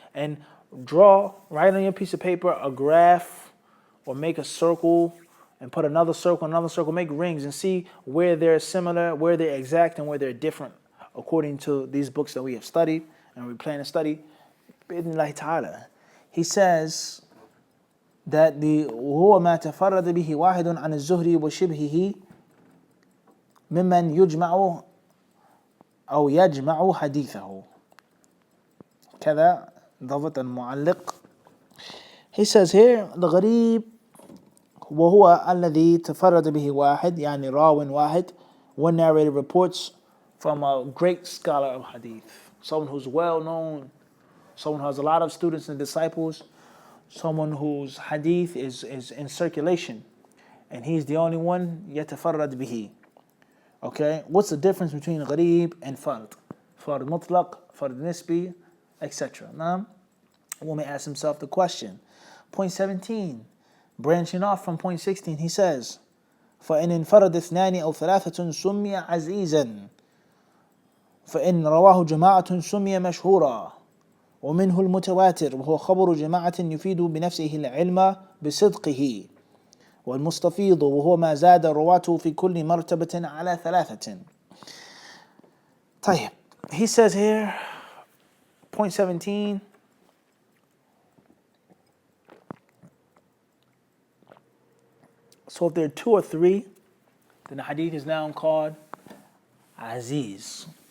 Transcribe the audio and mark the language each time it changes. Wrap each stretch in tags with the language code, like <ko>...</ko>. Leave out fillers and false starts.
<en>And draw, write on your piece of paper, a graph, or make a circle, and put another circle, make rings, and see where they're similar, where they're exact, and where they're different, according to these books that we have studied, and we plan to study.</en> <ar>Bi-idhnillahi ta'ala.</ar> <en>He says that the</en> <ar>وهو ما تفرد به واحد عن الزهري وشبهه ممن يجمع أو يجمع حديثه كذا ضبط المعلق.</ar> <en>He says here the</en> <ar>غريب وهو الذي تفرد به واحد, يعني راو واحد,</ar> <en>one narrator reports from a great scholar of hadith, someone who's well known, someone who has a lot of students and disciples, someone whose hadith is in circulation, and he's the only one</en> <ar>يتفرد به.</ar> <en>Okay, what's the difference between gharib and fard? Fard mutlaq, fard nisbi, etc. Now, one may ask himself the question. Point 17, branching off from point 16, he says,</en> <ar>فإن انفرد اثنان أو ثلاثة سمي عزيزا فإن رواه جماعة سمي مشهورا ومنه المتواتر وهو خبر جماعة يفيد بنفسه العلم بصدقه والمستفيض وهو ما زاد رواته في كل مرتبة على ثلاثة.</ar> <en>طيب, he says here, point 17, so if there are two or three, then the hadith is now called aziz.</en>